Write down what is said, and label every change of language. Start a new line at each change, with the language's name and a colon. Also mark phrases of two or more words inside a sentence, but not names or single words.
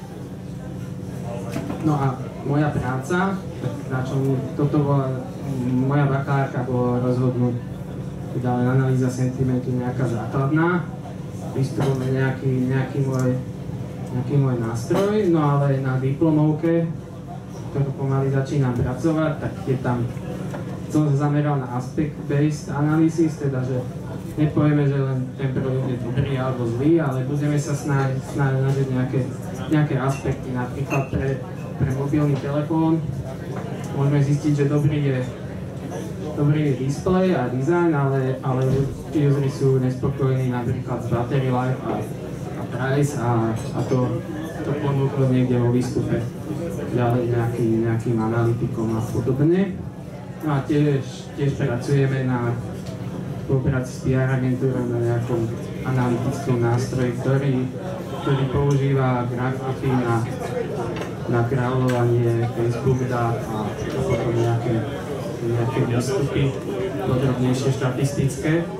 Slovak: No a moja práca, moja bakalárka bola rozhodnúť, teda len analýza sentimentu nejaká základná, vystupujeme nejaký môj nástroj, no ale na diplomovke, ktorú pomaly začínam pracovať, tak som sa zameral na
English: aspect-based analysis,
Slovak: teda že nepovieme, že len ten produkt je dobrý alebo zlý, ale budeme sa snažiť nejaké aspekty, napríklad pre mobilný telefón. Môžeme zistiť, že dobrý je displej a design, ale usery sú nespokojní napríklad z
English: battery life
Slovak: a price a to ponúklo niekde vo výstupe ďalej nejakým analytikom a podobne. No a tiež pracujeme na spolupráci s PR agentúrou na nejakom analytickom nástroji, ktorý používa grafiky na kráľovanie Facebook dát a potom nejaké výstupy, podrobnejšie štatistické.